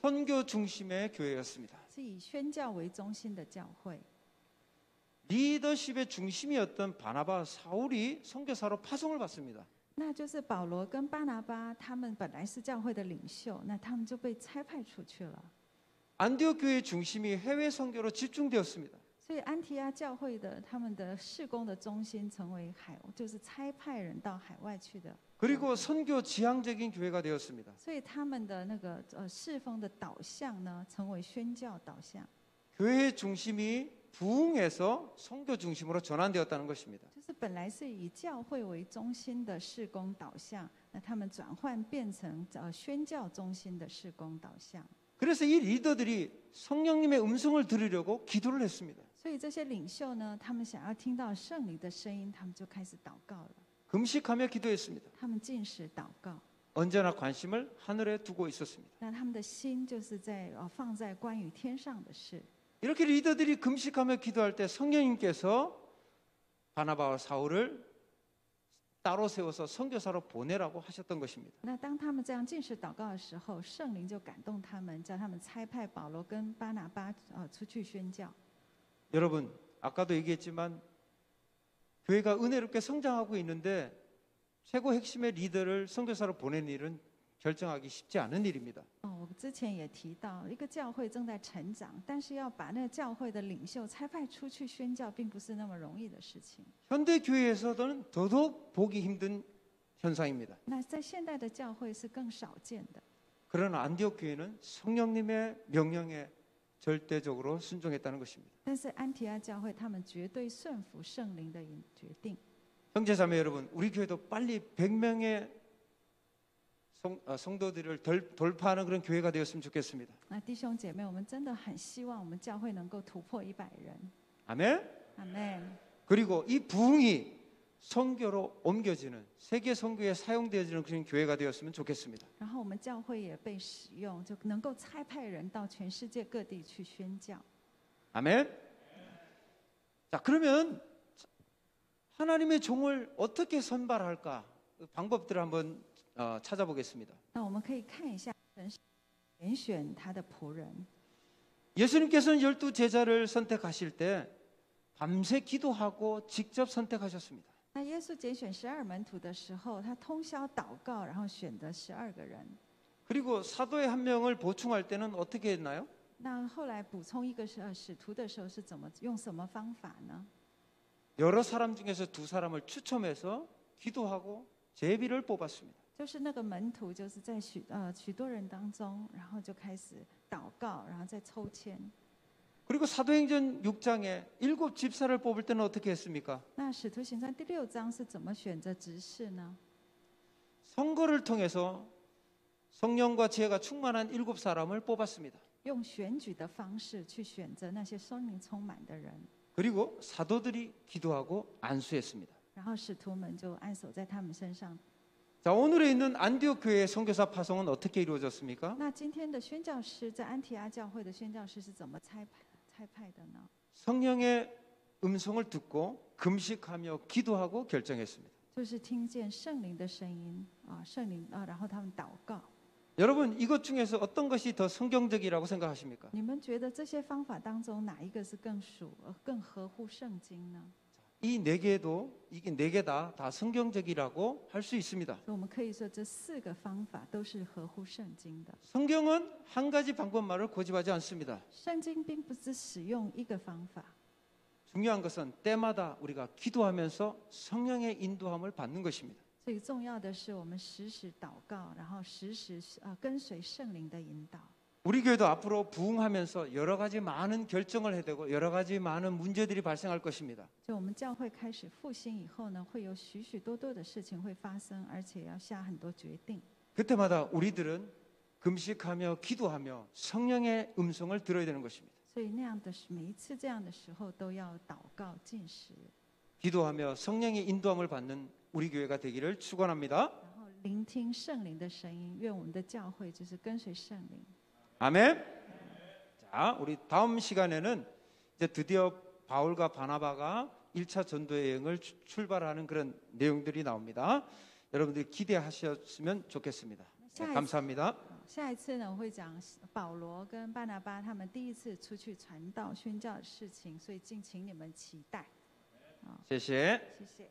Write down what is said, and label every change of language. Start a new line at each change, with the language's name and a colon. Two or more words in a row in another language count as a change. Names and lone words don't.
Korean: 선교 중심의 교회였습니다.
Chinese: 是以宣教为中心的教会。
Korean: 리더십의 중심이었던 바나바, 사울이 선교사로 파송을 받습니다.
Chinese: 那就是保罗跟巴拿巴，他们本来是教会的领袖，那他们就被差派出去了。
Korean: 안디옥 교회의 중심이 해외 선교로 집중되었습니다.
Chinese: 所以安提阿教会的他们的事工的中心成为就是差派人到海外去的。
Korean: 그리고 선교 지향적인 교회가 되었습니다.
Chinese: 所以他们的那个侍奉的导向呢，成为宣教导向。
Korean: 교회의 중심이 부흥에서 선교 중심으로 전환되었다는 것입니다.
Chinese: 就是本来是以教会为中心的事工导向，那他们转换变成宣教中心的事工导向。
Korean: 그래서 이 리더들이 성령님의 음성을 들으려고 기도를 했습니다.
Chinese: 所以这些领袖呢，他们想要听到圣灵的声音，他们就开始祷告了。
Korean: 금식하며 기도했습니다.
Chinese: 他们禁食祷告，
Korean: 언제나 관심을 하늘에 두고 있었습니다.
Chinese: 那他们的心就是放在关于天上的事。
Korean: 이렇게 리더들이 금식하며 기도할 때 성령님께서 바나바와 사울을 따로 세워서 선교사로 보내라고 하셨던 것입니다.
Chinese: 那当他们这样禁食祷告的时候，圣灵就感动他们，叫他们差派保罗跟巴拿巴出去宣教。
Korean: 여러분, 아까도 얘기했지만 교회가 은혜롭게 성장하고 있는데 최고 핵심의 리더를 선교사로 보내는 일은 결정하기 쉽지 않은 일입니다.
Chinese: 我之前也提到，一个教会正在成长，但是要把那个教会的领袖差派出去宣教，并不是那么容易的事情。
Korean: 현대 교회에서는 더더욱 보기 힘든 현상입니다.
Chinese: 那在现代的教会是更少见的。
Korean: 그러나 안디옥 교회는 성령님의 명령에 절대적으로 순종했다는 것입니다.
Chinese: 但是安提阿教会他们绝对顺服圣灵的决定。
Korean: 형제자매 여러분, 우리 교회도 빨리 100명의 성도들을 돌파하는 그런 교회가 되었으면 좋겠습니다.
Chinese: 那弟兄姐妹，我们真的很希望我们教会能够突破100人。
Korean: 아멘.
Chinese: 阿门。
Korean: 그리고 이 부흥이 선교로 옮겨지는 세계 선교에 사용되어지는 그런 교회가 되었으면 좋겠습니다.
Chinese: 然后我们教会也被使用，就能够差派人到全世界各地去宣教。
Korean: 아멘. 자, 그러면 하나님의 종을 어떻게 선발할까? 그 방법들을 한번 찾아보겠습니다.
Chinese: 那我们可以看一下神是拣选他的仆人。
Korean: 예수님께서는 12 제자를 선택하실 때 밤새 기도하고 직접 선택하셨습니다.
Chinese: 那耶稣拣选12门徒的时候，他通宵祷告，然后选择12个人。
Korean: 그리고 사도의 한 명을 보충할 때는 어떻게 했나요?
Chinese: 那后来补充一个使徒的时候是用什么方法呢？
Korean: 여러 사람 중에서 2사람을 추첨해서 기도하고 제비를 뽑았습니다.
Chinese: 就是那个门徒，就是在许多人当中，然后就开始祷告，然后再抽签。
Korean: 그리고 사도행전 6장에 7 집사를 뽑을 때는 어떻게 했습니까?
Chinese: 那使徒行传第6章是怎么选择执事呢？
Korean: 선거를 통해서 성령과 지혜가 충만한 7사람을 뽑았습니다.
Chinese: 用选举的方式去选择那些圣灵充满的人，
Korean: 그리고 사도들이 기도하고 안수했습니다.
Chinese: 然后使徒们就按手在他们身上。
Korean: 자, 오늘에 있는 안디옥 교회의 선교사 파송은 어떻게 이루어졌습니까?
Chinese: 那今天的宣教师在安提阿教会的宣教师是怎么差派的呢？
Korean: 성령의 음성을 듣고 금식하며 기도하고 결정했습니다.
Chinese: 就是听见圣灵的声音然后他们祷告。
Korean: 여러분, 이것 중에서 어떤 것이 더 성경적이라고 생각하십니까?
Chinese: 你们觉得这些方法当中哪一个是更合乎圣经呢？
Korean: 이 4개도 이게 4개 다 성경적이라고 할 수 있습니다.
Chinese: 所以我们可以说这4个方法都是合乎圣经的。
Korean: 성경은 한 가지 방법만을 고집하지 않습니다.
Chinese: 圣经并不只使用一个方法，
Korean: 중요한 것은 때마다 우리가 기도하면서 성령의 인도함을 받는 것입니다.
Chinese: 最重要的是我们时时祷告，然后时时跟随圣灵的引导。
Korean: 우리 교회도 앞으로 부흥하면서 여러 가지 많은 결정을 해야 되고 여러 가지 많은 문제들이 발생할 것입니다.
Chinese: 就我们教会开始复兴以后呢，会有许多的事情会发生，而且要下很多决定。
Korean: 그때마다 우리들은 금식하며 기도하며 성령의 음성을 들어야 되는 것입니다.
Chinese: 所以每一次这样的时候都要祷告禁食，
Korean: 기도하며 성령의 인도함을 받는 우리 교회가 되기를 축원합니다.
Chinese: 然后聆听圣灵的声音。愿我们的教会就是跟随圣灵。
Korean: 아멘. 자, 우리 다음 시간에는 이제 드디어 바울과 바나바가 1차 전도 여행을 출발하는 그런 내용들이 나옵니다. 여러분들이 기대하셨으면 좋겠습니다. 네, 감사합니다.
Chinese: 下一次呢，我会讲保罗跟巴拿巴他们第一次出去传道宣教的事情，所以敬请你们期待。谢谢。谢谢。